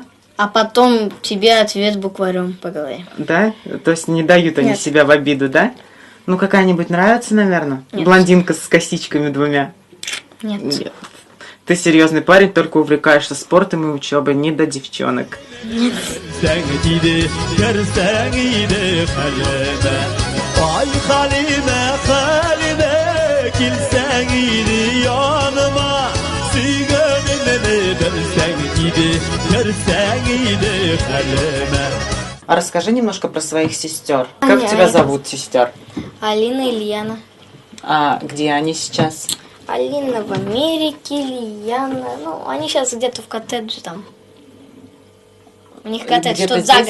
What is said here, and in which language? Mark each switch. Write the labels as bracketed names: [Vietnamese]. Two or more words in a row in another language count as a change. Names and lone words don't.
[Russian] А потом тебе ответ букварем по голове. Да? То есть не дают они Нет. себя в обиду, да? Ну, какая-нибудь нравится, наверное? Нет. Блондинка с косичками двумя? Нет. Нет. Ты серьезный парень, только увлекаешься спортом и учебой, не до девчонок. [Tatar] Ay halime kilsen idi yanıma Sigarını versen idi görsen idi halime. [Russian] А расскажи немножко про своих сестер. Аня, Как тебя Аня. зовут, сестер? Алина и Ильяна. А где они сейчас? Алина в Америке, Ильяна. Ну, они сейчас где-то в коттедже там. У них коттедж Где-то тут за здесь?